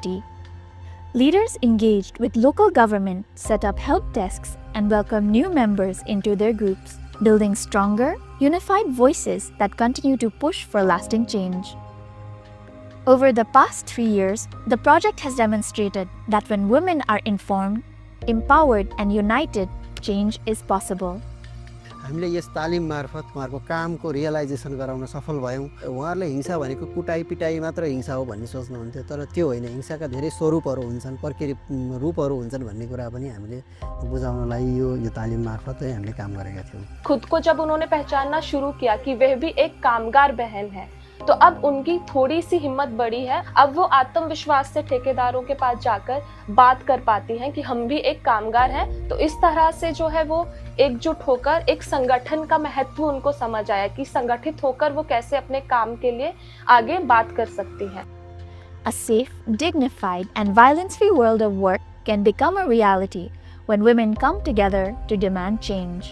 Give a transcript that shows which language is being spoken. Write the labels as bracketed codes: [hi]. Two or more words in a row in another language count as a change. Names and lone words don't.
[en] Leaders engaged with local government, set up help desks, and welcomed new members into their groups, building stronger, unified voices that continue to push for lasting change. Over the past 3 years, the project has demonstrated that when women are informed, empowered, and united, change is possible. [ne] हामीले यस तालिम मार्फत उहाँहरूको कामको रियलाइजेसन गराउन सफल भयौँ। उहाँहरूले हिंसा भनेको कुटाई पिटाई मात्र हिंसा हो भन्ने सोच्नुहुन्थ्यो, तर त्यो होइन, हिंसाका धेरै स्वरूपहरू हुन्छन्, प्रकृति रूपहरू हुन्छन् भन्ने कुरा पनि हामीले बुझाउनलाई यो तालिम मार्फत हामीले काम गरेका थियौँ। [hi] खुद को जब उन्होंने पहचानना शुरू किया कि वह भी एक कामगार बहन है, तो अब उनकी थोड़ी सी हिम्मत बढ़ी है। अब वो आत्मविश्वास से ठेकेदारों के पास जाकर बात कर पाती हैं कि हम भी एक कामगार हैं। तो इस तरह से जो है वो एकजुट होकर एक संगठन का महत्व उनको समझ आया कि संगठित होकर वो कैसे अपने काम के लिए आगे बात कर सकती हैं। [en] A safe, dignified, and violence-free world of work can become a reality when women come together to demand change.